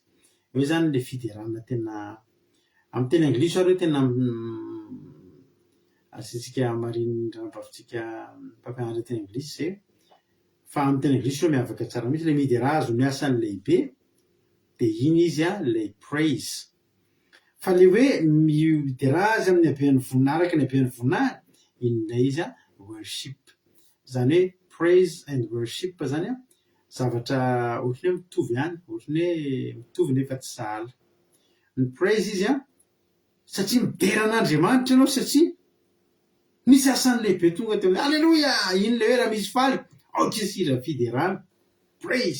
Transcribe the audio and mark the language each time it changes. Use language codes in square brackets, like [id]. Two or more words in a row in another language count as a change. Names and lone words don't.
[mg] Eo zany le fiderana tena amin'ny teny anglisy ary tena asitsika mariny rahampavitsika mpampianatra teny anglisy zay. Fa amin'ny teny anglisy io miavaka tsara mihitsy le midera azy noho ny asany lehibe de iny izy le praise. Fa le hoe midera azy amin'ny haben'ny voninahiny, araka ny haben'ny voninahiny, inona izy worship. Zany hoe [en] praise and worship [mg] zany zavatra ohatrany hoe mitovy ihany, ohatrany hoe mitovy nefa tsy sahala. Ny praise izy satria mideran'Andriamanitra ianao, satria misy asany lehibe tonga teo. Halleluia. Iny le hoe raha misy faly aoka izy ira fiderana, praise.